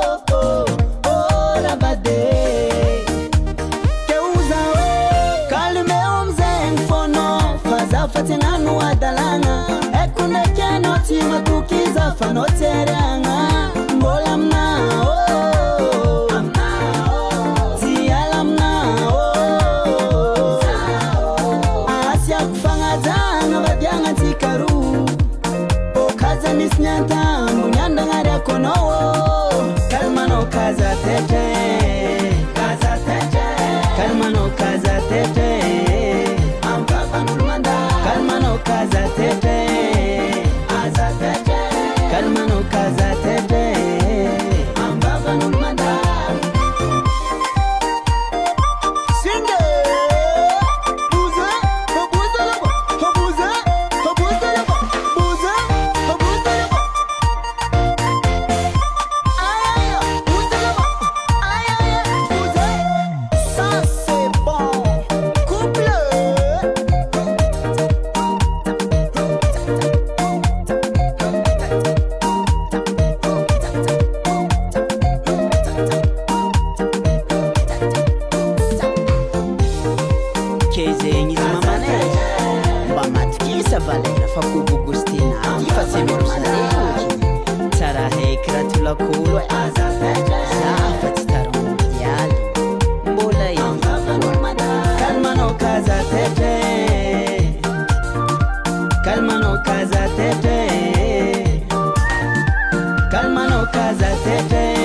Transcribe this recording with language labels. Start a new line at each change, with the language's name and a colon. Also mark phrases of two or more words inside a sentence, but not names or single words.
Malagasy: ravade fa tsy agnano adalagna eko ndraiky anao tsy matokiza fa anao tsy ariagna mbola aminao tsy ala aminao asiako fagnajagna vadiagna antsika roa okaza misy ny antambony andagnariako anao kalmanao kaza tete kalmanao kaza tete kalmanao kaza tete kalmanao kaza tete ambavan'olo mandalo singe buza buza labo buza buza labo buza buza labo aïe buza labo aïe buza
French: ça c'est bon couple
Malagasy: kezegny izy mamane mba matikisa valera fa kobogostina fa tsy mirosaleoky tsara haiky raha tolakolo za fa tsy taramodialy mbola kalmanao kaza tete kalmanao kaza tete kalmanao kaza tete